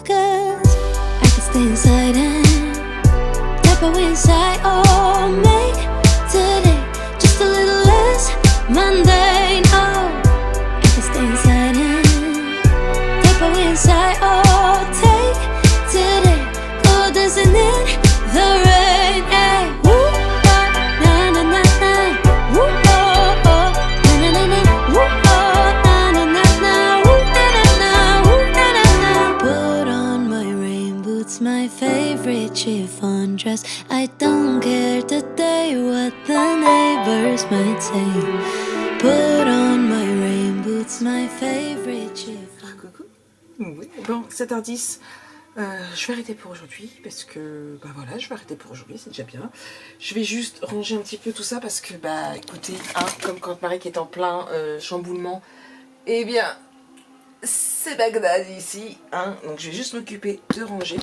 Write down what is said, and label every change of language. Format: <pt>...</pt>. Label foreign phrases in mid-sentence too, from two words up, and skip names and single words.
<en>Cause I can stay inside and tap away inside. Oh, make today just a little less mundane. Oh, I can stay inside and tap away inside. Oh, take today, go dancing in the rain. Hey, woo, na na na na, woo, oh, oh, na na na na, woo, oh, na na na na, woo, na na na, woo, na na na. Put on my rain boots, my favorite chiffon dress. I don't care today what the neighbors might say. Put on my rain boots, my favorite chiffon.</en> <fr>Coucou. Oui. Bon, 7h10. Je vais arrêter pour aujourd'hui parce que bah voilà, je vais arrêter pour aujourd'hui, c'est déjà bien. Je vais juste ranger un petit peu tout ça parce que bah écoutez, hein, comme quand Marie qui est en plein chamboulement, eh bien c'est Bagdad ici, hein, donc je vais juste m'occuper de ranger.</fr>